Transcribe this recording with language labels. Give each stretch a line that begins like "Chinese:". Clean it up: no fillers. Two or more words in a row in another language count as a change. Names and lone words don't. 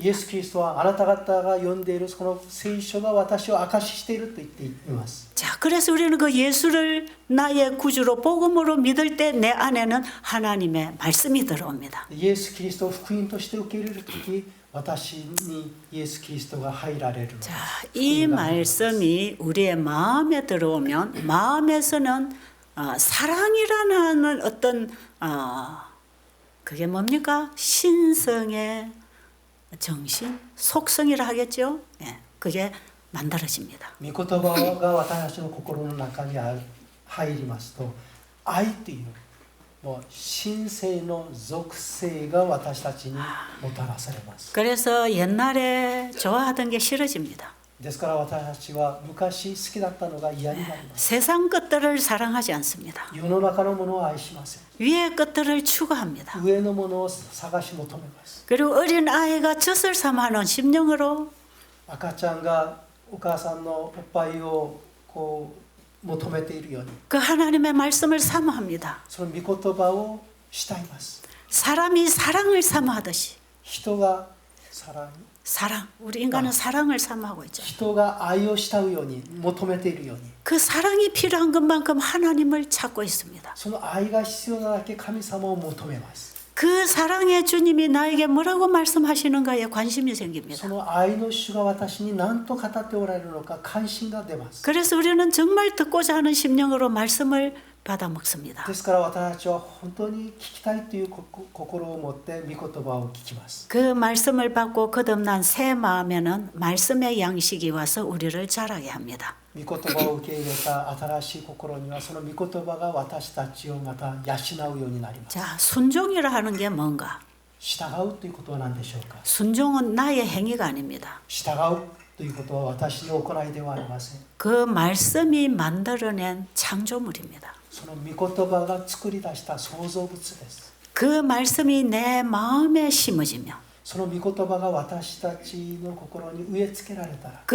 Japanese: イエス・キリストはあなた方が読んでいるその聖書が私を証ししていると言っています。
Korean: 자, 그래서 우리는 그 예수를 나의 구주로 복음으로 믿을 때 내 안에는 하나님의 말씀이 들어옵니다.
Japanese: イエス・キリストを福音として受け入れるとき私にイエス・キリストが入られるのです。
Korean: 자, 이 말씀이 우리의 마음에 들어오면 마음에서는 사랑이라는 어떤 그게 뭡니까? 신성의 정신, 속성이라 하겠죠. 예, 그게 만들어집니다.
Japanese: 御言葉が私たちの心の中に入りますと愛というもう神性の属性が私たちにもたらされます。
Korean: 그래서 옛날에 좋아하던 게 싫어집니다.
Japanese: ですから私たちは昔好きだったのが嫌になります。
Korean: 세상 것들을 사랑하지 않습니다.
Japanese: 世の中のものを愛しません。
Korean: 위의 것들을 추구합니다.
Japanese: 上のものを探し求めます。
Korean: 그리고 어린 아이가 젖을 삼아하는 심령으로
Japanese: 赤ちゃんがお母さんのおっぱいをこう求めているように
Korean: 그 하나님의 말씀을 사모합니다.
Japanese: その御言葉を慕います。
Korean: 사람이 사랑을 사모하듯이
Japanese: 人が
Korean: 사랑, 우리 인간은 사랑을 사모하고 있죠.
Japanese: 人が愛を慕うように求めているように
Korean: 그 사랑이 필요한 것만큼 하나님을 찾고 있습니다.
Japanese: その愛が必要なだけ神様を求めます。
Korean: 그 사랑의 주님이 나에게 뭐라고 말씀하시는가에 관심이 생깁니다.
Japanese: その愛の主が私に何と語っておられるのか関心が出ます。
Korean: 그래서 우리는 정말 듣고자 하는 심령으로 말씀을 받아 먹습니다.
Japanese: ですから私たちは本当に聞きたいという心を持って御言葉を聞きます。
Korean: 그 말씀을 받고 거듭난 새 마음에는 말씀의 양식이 와서 우리를 자라게 합니다.
Japanese: 御言葉を受け入れた新しい心にはその御言葉が私たちをまた養うようになります。
Korean: 자, 순종이라 하는 게 뭔가?
Japanese: 従うということは何でしょうか。
Korean: 순종은 나의 행위가 아닙니다.
Japanese: 従うということは私の行いではありません。
Korean: 그 말씀이 만들어낸 창조물입니다.
Japanese: その御言葉が作り出した創造物です。
Korean: 그 말씀이 내 마음에 심어지며
Japanese: その御言葉が私たちの心に植え付けられたら